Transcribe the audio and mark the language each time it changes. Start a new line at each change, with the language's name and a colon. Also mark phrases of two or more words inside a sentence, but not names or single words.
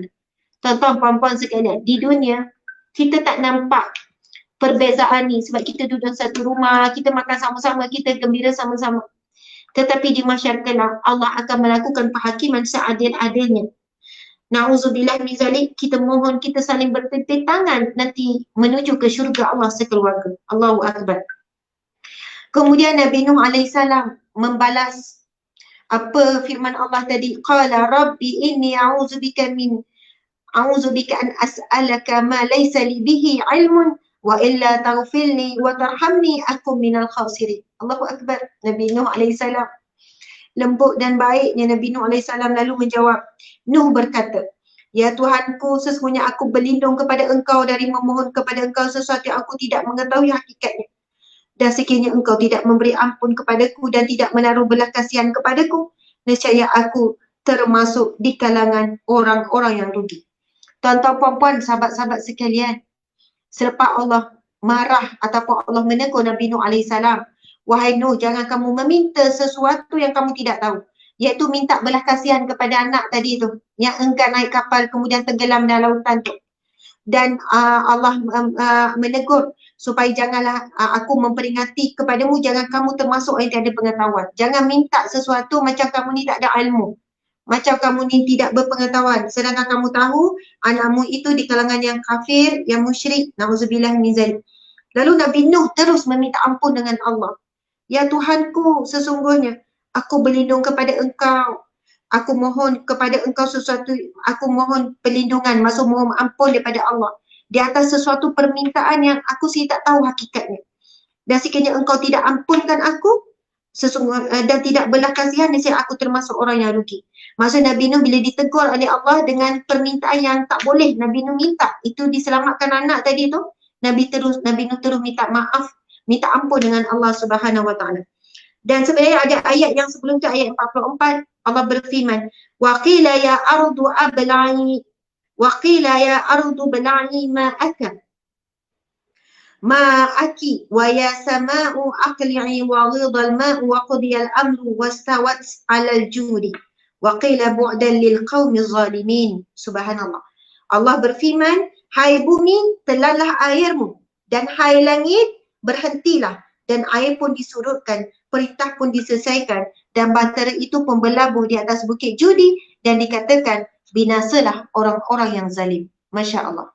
Malay: Tuan-tuan puan-puan sekalian, di dunia kita tak nampak perbezaan ni sebab kita duduk satu rumah, kita makan sama-sama, kita gembira sama-sama. Tetapi di mahsyar kelak Allah akan melakukan penghakiman seadil-adilnya.
Arabic: نعوذ بالله من ذلك,
Malay: kita mohon kita saling bertepuk tangan nanti menuju ke syurga Allah sekeluarga.
Arabic: الله أكبر.
Malay: Kemudian Nabi Nuh alaihissalam membalas apa firman Allah tadi,
Arabic: قال رب إني أعوذ بك أن أسألك ما ليس لي به علم وإلا تغفر لي وترحمني أكن من الخاسرين. الله أكبر.
Malay: Nabi Nuh alaihissalam lembut dan baiknya Nabi Nuh AS lalu menjawab. Nuh berkata, ya Tuhanku, sesungguhnya aku berlindung kepada engkau dari memohon kepada engkau sesuatu yang aku tidak mengetahui hakikatnya. Dan sekiranya engkau tidak memberi ampun kepadaku dan tidak menaruh belas kasihan kepadaku, nescaya aku termasuk di kalangan orang-orang yang rugi. Tuan-tuan, puan-puan, sahabat-sahabat sekalian, selepas Allah marah ataupun Allah menegur Nabi Nuh AS, wahai Nuh, jangan kamu meminta sesuatu yang kamu tidak tahu, iaitu minta belas kasihan kepada anak tadi tu, yang enggan naik kapal kemudian tenggelam dalam lautan tu. Dan Allah menegur supaya janganlah aku memperingati kepadamu, jangan kamu termasuk yang tiada pengetahuan. Jangan minta sesuatu macam kamu ni tak ada ilmu, macam kamu ni tidak berpengetahuan, sedangkan kamu tahu anakmu itu di kalangan yang kafir, yang musyrik.
Arabic: نعوذ بالله من ذلك.
Malay: Lalu Nabi Nuh terus meminta ampun dengan Allah. Ya Tuhanku, sesungguhnya aku berlindung kepada engkau. Aku mohon kepada engkau sesuatu, aku mohon perlindungan, maksud mohon ampun daripada Allah di atas sesuatu permintaan yang aku sendiri tak tahu hakikatnya. Dan sekiranya engkau tidak ampunkan aku, dan tidak belas kasihan, nescaya aku termasuk orang yang rugi. Maksud Nabi Nuh bila ditegur oleh Allah dengan permintaan yang tak boleh Nabi Nuh minta, itu diselamatkan anak tadi tu, Nabi Nuh terus minta maaf, minta ampun dengan
Arabic: الله سبحانه وتعالى.
Malay: Dan sebenarnya ada ayat yang sebelum tu, ayat 44, Allah berfirman,
Arabic: وقيل يا أرض ابلعي وقيل يا أرض ابلعي ماءك ويا سماء أقلعي وغيض الماء وقضي الأمر واستوت على الجودي وقيل بعدا للقوم الظالمين. سبحان الله.
Malay: Allah berfirman, hai bumi, telanlah airmu, dan hai langit, berhentilah, dan air pun disurutkan, perintah pun diselesaikan, dan bantara itu pun berlabuh di atas bukit judi, dan dikatakan binasalah orang-orang yang zalim.
Arabic: ما شاء الله.